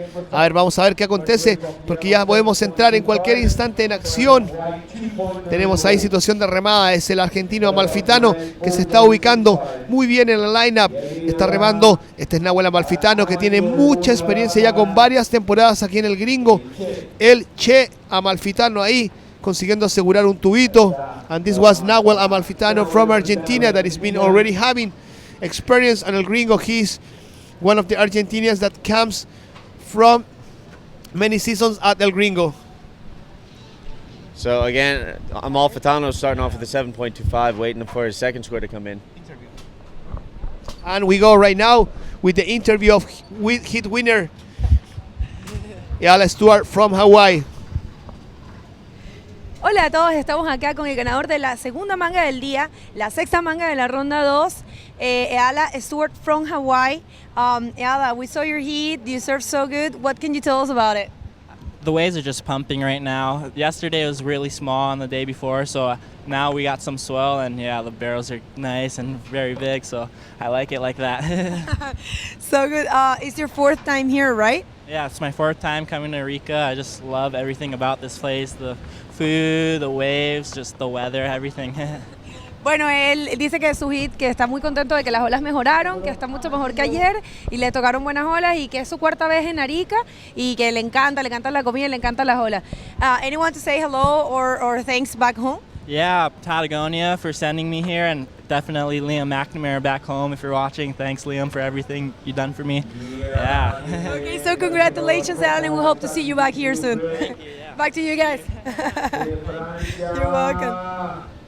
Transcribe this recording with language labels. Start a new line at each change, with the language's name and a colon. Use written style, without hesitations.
Spanish: A ver, vamos a ver qué acontece, porque ya podemos entrar en cualquier instante en acción. Tenemos ahí situación de remada, es el argentino Amalfitano que se está ubicando muy bien en el lineup. Está remando, este es Nahuel Amalfitano, que tiene mucha experiencia ya con varias temporadas aquí en el gringo. El Che Amalfitano ahí consiguiendo asegurar un tubito.
English: And this was Nahuel Amalfitano from Argentina that has been already having experience on el gringo. He's one of the Argentinians that comes from many seasons at el gringo. So again, Amalfitano starting off with a 7.25, waiting for his second score to come in. And we go right now with the interview of hit winner Arica Stewart from Hawaii.
Spanish: Hola a todos, estamos acá con el ganador de la segunda manga del día, la sexta manga de la ronda 2, Arica Stewart
English: from Hawaii. Arica, we saw your heat, you served so good. What can you tell us about it? The waves are just pumping right now. Yesterday was really small on the day before, so now we got some swell, and yeah, the barrels are nice and very big, so I like it like that. So good. It's your fourth time here, right? Yeah, it's my fourth time coming to Arica. I just love everything about this place, the food, the waves, just the weather, everything.
Spanish: Bueno, él dice que su hit, que está muy contento de que las olas mejoraron, que está mucho mejor que ayer y le tocaron buenas olas y que es su cuarta vez en Arica y que le encanta la comida y le encantan las olas.
English: Anyone to say hello or thanks back home? Yeah, Patagonia for sending me here, and definitely Liam McNamara back home if you're watching. Thanks, Liam, for everything you've done for me. Yeah. Okay, so congratulations, Alan, and we hope to see you back here soon. Thank you, yeah. Back to you guys. You're welcome.